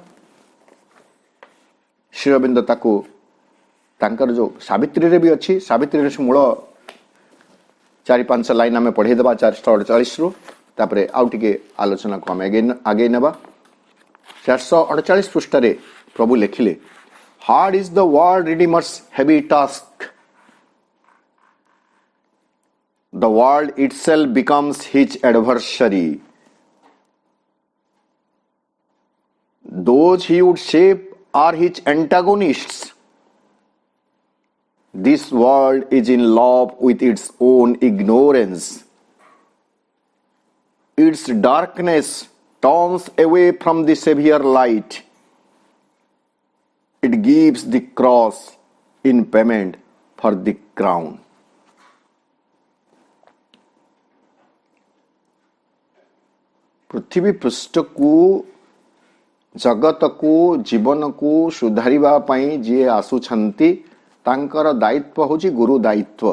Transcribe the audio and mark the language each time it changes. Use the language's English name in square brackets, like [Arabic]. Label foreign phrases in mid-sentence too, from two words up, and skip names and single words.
[Odia] ଶ୍ରୀ ଅରବିନ୍ଦ ତାକୁ ତାଙ୍କର ଯେଉଁ ସାବିତ୍ରୀରେ ବି ଅଛି, ସାବିତ୍ରୀରେ ମୂଳ 4-5 ଲାଇନ୍ ଆମେ ପଢ଼େଇଦେବା 448ରୁ, ତାପରେ ଆଉ ଟିକେ ଆଲୋଚନାକୁ ଆମେ ଆଗେଇ ନେବା। 448 ପୃଷ୍ଠାରେ ପ୍ରଭୁ ଲେଖିଲେ, [English] hard is the world redeemer's heavy task, the world itself becomes his adversary. Those he would save are his antagonists. This world is in love with its own ignorance. Its darkness turns away from the Savior light. It gives the cross in payment for the crown. [Odia] ପୃଥିବୀ ପୃଷ୍ଠକୁ, ଜଗତକୁ, ଜୀବନକୁ ସୁଧାରିବା ପାଇଁ ଯିଏ ଆସୁଛନ୍ତି ତାଙ୍କର ଦାୟିତ୍ୱ ହେଉଛି ଗୁରୁ ଦାୟିତ୍ୱ।